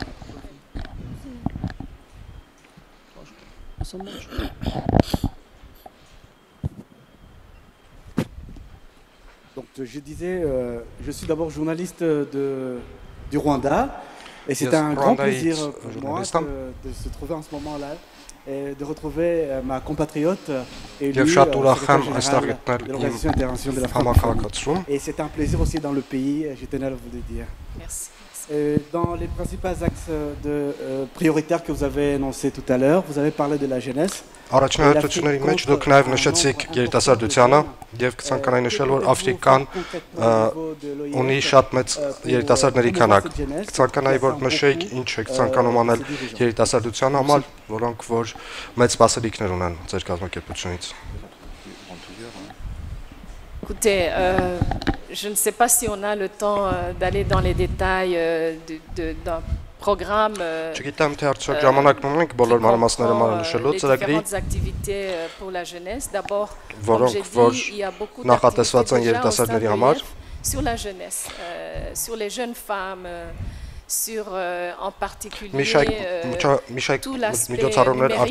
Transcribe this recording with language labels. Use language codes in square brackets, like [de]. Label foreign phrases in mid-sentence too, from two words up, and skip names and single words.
[fr] Donc je disais, je suis d'abord journaliste du Rwanda et c'est un grand plaisir pour moi de se trouver en ce moment-là et de retrouver ma compatriote élue secrétaire générale de l'Organisation internationale de la francophonie. Et c'est un plaisir aussi dans le pays, je tenais à vous le dire. Merci. Dans les principaux axes prioritaires que vous avez énoncés tout à l'heure, vous avez parlé de la jeunesse. [hy] Առաջնահերթությունների մեջ դուք նաև նշեցիք երիտասարդությանը եւ կցանկանայի նշել, որ Աֆրիկան ունի շատ մեծ երիտասարդների քանակ։ Կցանկանայի, որ նշեիք ինչ է կցանկանում անել երիտասարդության համար, որոնք որ մեծ սպասելիքներ ունեն ձեր կազմակերպությունից։ [fr] Écoutez, je ne sais pas si on a le temps d'aller dans les détails d'un programme qui comprend différentes activités pour la jeunesse. D'abord, comme j'ai dit, il y a beaucoup d'activités déjà au stade de l'IEF sur la jeunesse, sur les jeunes femmes, sur en particulier tout l'aspect numérique.